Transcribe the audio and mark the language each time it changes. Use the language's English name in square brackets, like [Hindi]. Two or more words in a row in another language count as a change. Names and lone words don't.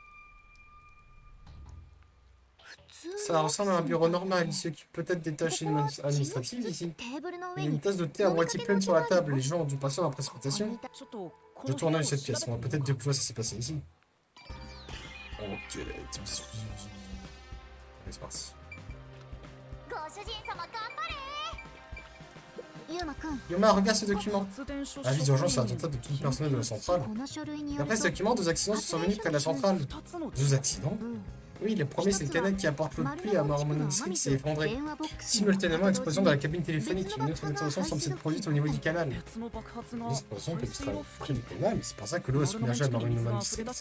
[French] Ça ressemble à un bureau normal. Il s'occupe peut-être des tâches administratives ici. Il y a une tasse de thé à moitié pleine sur la table. Les gens ont dû passer en précipitation. Je tourne dans cette pièce. On va peut-être découvrir ce qui s'est passé ici. Ok, allez, c'est parti. [Japanese] ご主人様頑張れ。ユーマくん、 [French] Yuma, regarde ce document. Avis d'urgence à l'attentat de tout le personnel de la centrale. [Japanese] この書類による [French] D'après ce document, 2 accidents se sont survenus près de la centrale. 2 accidents? Oui, le premier, c'est le canal qui apporte l'eau de pluie à Marunouman District qui s'est effondré. Simultanément, explosion dans la cabine téléphonique. Une autre explosion semble s'être produite au niveau du canal. L'explosion peut être près du canal, c'est pour ça que l'eau est submergée à Marunouman District.